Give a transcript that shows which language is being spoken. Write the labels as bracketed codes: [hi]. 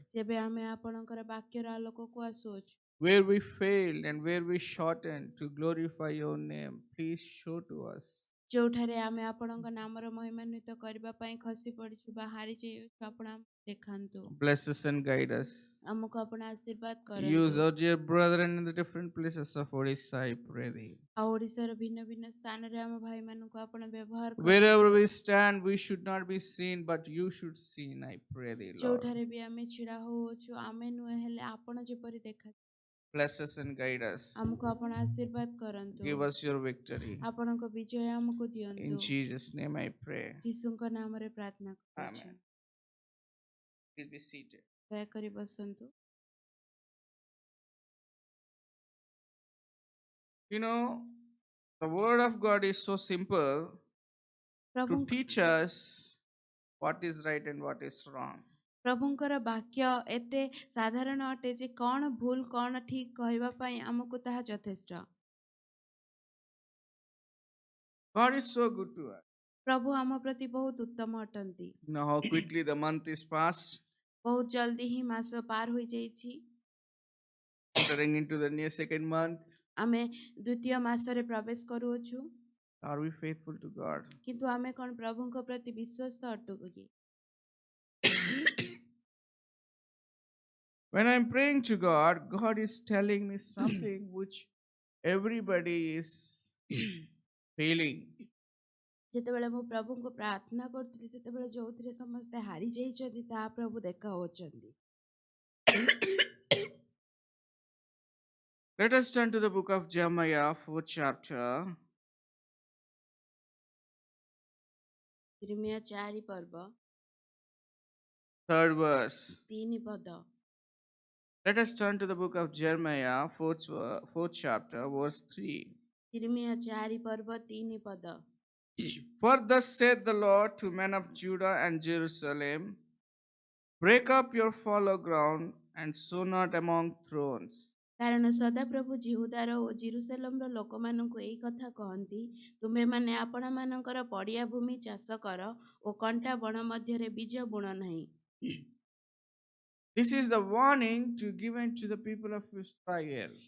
[or] ଯେବେ ଆମେ ଆପଣଙ୍କର ବାକ୍ୟର ଆଲୋକକୁ ଆସୁଅଛୁ, [en] where we failed and where we shortened to glorify your name, please show to us. [or] ଯେଉଁଠାରେ ଆମେ ଆପଣଙ୍କ ନାମର ମହିମାନ୍ୱିତ କରିବା ପାଇଁ ଖସି ପଡ଼ିଛୁ ବା ହାରି ଯାଇଛୁ, ଆପଣ ଆମକୁ ଦେଖାନ୍ତୁ। [en] Bless us and guide us. [or] ଆମକୁ ଆପଣ ଆଶୀର୍ବାଦ [en] Use [or] କରନ୍ତୁ। [en] our dear brethren in the different places of Odisha, I pray thee. [or] ଆଉ ଓଡ଼ିଶାର ଭିନ୍ନ ଭିନ୍ନ ସ୍ଥାନରେ ଆମ ଭାଇମାନଙ୍କୁ ଆପଣ ବ୍ୟବହାର [en] Wherever [or] କରନ୍ତୁ। [en] we stand, we should not be seen, but you should see, I pray thee, Lord. [or] ଯେଉଁଠାରେ ବି ଆମେ ଛିଡ଼ା ହେଉଅଛୁ, ଆମେ ନୁହେଁ ହେଲେ ଆପଣ ଯେପରି ଦେଖା, [en] Bless us and guide us. [or] ଆମକୁ ଆପଣ ଆଶୀର୍ବାଦ କରନ୍ତୁ। [en] Give us your victory. [or] ଆପଣଙ୍କ ବିଜୟ ଆମକୁ ଦିଅନ୍ତୁ। [en] In Jesus' name I pray. [or] ଯୀଶୁଙ୍କ ନାମରେ ପ୍ରାର୍ଥନା କରୁଛୁ। [en] Amen. Please be seated. [or] ଦୟାକରି ବସନ୍ତୁ। [en] You know, the word of God is so simple to [or] ପ୍ରଭୁ [en] teach us what is right and what is wrong. [or] ପ୍ରଭୁଙ୍କର ବାକ୍ୟ ଏତେ ସାଧାରଣ ଅଟେ ଯେ କ'ଣ ଭୁଲ କ'ଣ ଠିକ କହିବା ପାଇଁ ଆମକୁ ତାହା ଯଥେଷ୍ଟ। [en] God is so good to us. [or] ପ୍ରଭୁ ଆମ ପ୍ରତି ବହୁତ ଉତ୍ତମ ଅଟନ୍ତି। [en] You know how quickly the month is passed, [or] ବହୁତ ଜଲ୍ଦି ହିଁ ମାସ ପାର ହୋଇଯାଇଛି। [en] entering into the new second month. [or] ଆମେ ଦ୍ୱିତୀୟ ମାସରେ ପ୍ରବେଶ କରୁଅଛୁ। [en] Are we faithful to God? [or] କିନ୍ତୁ ଆମେ କ'ଣ ପ୍ରଭୁଙ୍କ ପ୍ରତି ବିଶ୍ୱସ୍ତ ଅଟୁ କି? [en] When I'm praying to God, God is telling me something which everybody is failing. [or] ଯେତେବେଳେ ମୁଁ ପ୍ରଭୁଙ୍କୁ ପ୍ରାର୍ଥନା କରୁଥିଲି, ସେତେବେଳେ ଯୋଉଥିରେ ସମସ୍ତେ ହାରି ଯାଇଛନ୍ତି ତାହା ପ୍ରଭୁ ଦେଖାଉଛନ୍ତି। [en] Let us turn to the book of Jeremiah, 4th chapter. [or] ଇର୍ମିୟା 4 ପର୍ବ [en] 3rd verse. [or] 3 ପଦ। [en] Let us turn to the book of Jeremiah, 4th chapter, verse 3. [or] ଇର୍ମିୟା 4 ପର୍ବ 3 ପଦ। [en] For thus saith the Lord to men of Judah and Jerusalem, break up your fallow ground and sow not among thrones. [or] କାରଣ ସଦାପ୍ରଭୁ ଜିହୁଦାର ଓ ଜିରୁସାଲେମର ଲୋକମାନଙ୍କୁ ଏଇ କଥା କହନ୍ତି, ତୁମେମାନେ ଆପଣମାନଙ୍କର ପଡ଼ିଆ ଭୂମି ଚାଷ କର ଓ କଣ୍ଟା ବଣ ମଧ୍ୟରେ ବୀଜ ବୁଣ ନାହିଁ। [en] This is the warning to given to the people of Israel